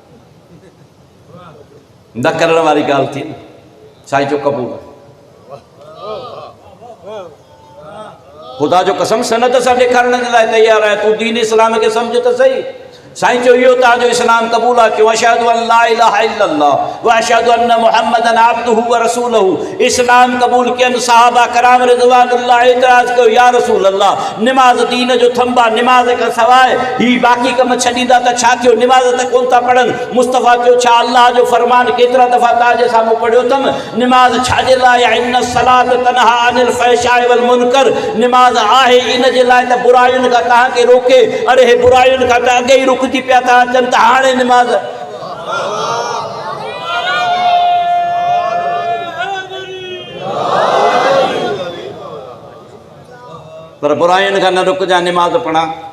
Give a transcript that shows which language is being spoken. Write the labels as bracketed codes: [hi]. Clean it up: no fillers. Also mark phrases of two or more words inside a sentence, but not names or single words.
[sd] न करण वारी ॻाल्हि थी न। साईं जो क़बूल आहे। ख़ुदा जो कसम सनत सां ॾेखारण जे लाइ तयारु आहे, तूं दीन इस्लाम खे सम्झ त सही। साईं चयो इहो तव्हांजो इस्लाम क़बूल आहे। [ar] चयो أشهد أن لا إله إلا الله وأشهد أن محمدا عبده ورسوله. [sd] इस्लाम क़बूल कयनि सहाबा कराम रिज़वानुल्लाह एतिराज़ कयो, [ar] يا رسول الله, [sd] निमाज़ दीन जो थंबा, निमाज़ खां सवाइ ही बाक़ी कम छॾींदा त छा थियो? निमाज़ त कोन था पढ़नि। मुस्तफ़ा चयो छा अल्लाह जो फरमान केतिरा दफ़ा तव्हांजे साम्हूं पढ़ियो अथमि? निमाज़ छाजे लाइ आहे? [ar] إن الصلاة تنهى عن الفحشاء والمنكر. [sd] निमाज़ आहे इन जे लाइ त बुरायुनि खां तव्हांखे रोके। अरे हे बुरायुनि खां त अॻे ई रुकजी पिया था अचनि, त हाणे निमाज़। पर बुरायुनि खां न रुकजा, निमाज़ पढ़ा।